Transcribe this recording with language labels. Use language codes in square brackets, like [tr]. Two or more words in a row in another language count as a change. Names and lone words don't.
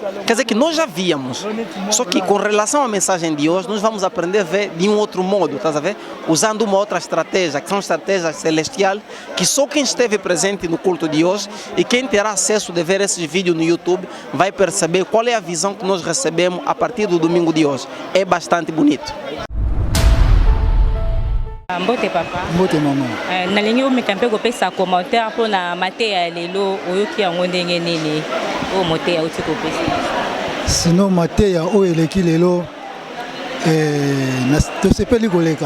[pt] Quer dizer que nós já víamos, só que com relação à mensagem de hoje, nós vamos aprender a ver de um outro modo, estás a ver? Usando uma outra estratégia, que são estratégias celestiais, que só quem esteve presente no culto de hoje e quem terá acesso de ver esses vídeos no YouTube vai perceber qual é a visão que nós recebemos a partir do domingo de hoje. É bastante bonito. [ln] Mbote papa. Mbote maman. Nalingi umeka mpe kopesa commentaire mpona mateya lelo oyoki yango ndenge nini o moteya uti kopesa. Sino mateya oyo eleki lelo tosepeli koleka.